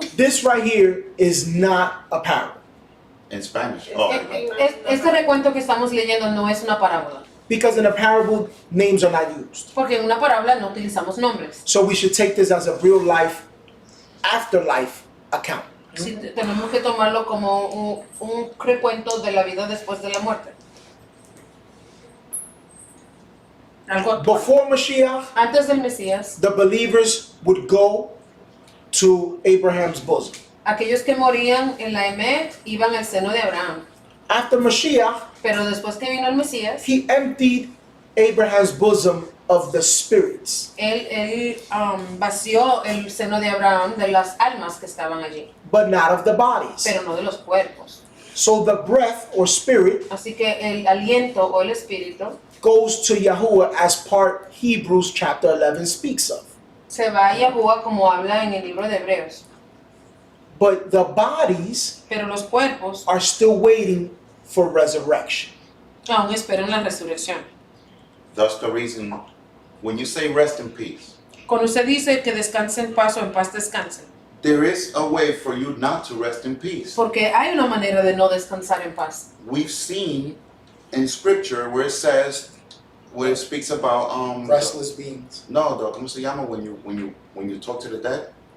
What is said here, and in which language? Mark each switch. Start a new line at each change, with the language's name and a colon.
English: this right here is not a parable In Spanish.
Spanish: Este recuento que estamos leyendo no es una parábola.
English: because in a parable names are not used.
Spanish: Porque en una parábola no utilizamos nombres.
English: So we should take this as a real life, afterlife account.
Spanish: Sí, tenemos que tomarlo como un recuento de la vida después de la muerte. Algo actual.
English: Before Mashiach,
Spanish: Antes del Mesías,
English: the believers would go to Abraham's bosom.
Spanish: aquellos que morían en la Emet iban al seno de Abraham.
English: After Mashiach,
Spanish: Pero después que vino el Mesías,
English: he emptied Abraham's bosom of the spirits,
Spanish: él vació el seno de Abraham de las almas que estaban allí,
English: but not of the bodies.
Spanish: pero no de los cuerpos.
English: So the breath or spirit
Spanish: Así que el aliento o el espíritu
English: goes to Yahuwah as part Hebrews chapter 11 speaks of.
Spanish: se va a Yahuwah como habla en el libro de Hebreos.
English: But the bodies
Spanish: Pero los cuerpos
English: are still waiting for resurrection.
Spanish: aún esperan la resurrección.
English: That's the reason when you say rest in peace,
Spanish: Cuando usted dice que descanse en paz o en paz descansen,
English: there is a way for you not to rest in peace.
Spanish: porque hay una manera de no descansar en paz.
English: We've seen in scripture where it speaks about Restless beings.
Spanish: ¿cómo se llama
English: when you talk to the dead?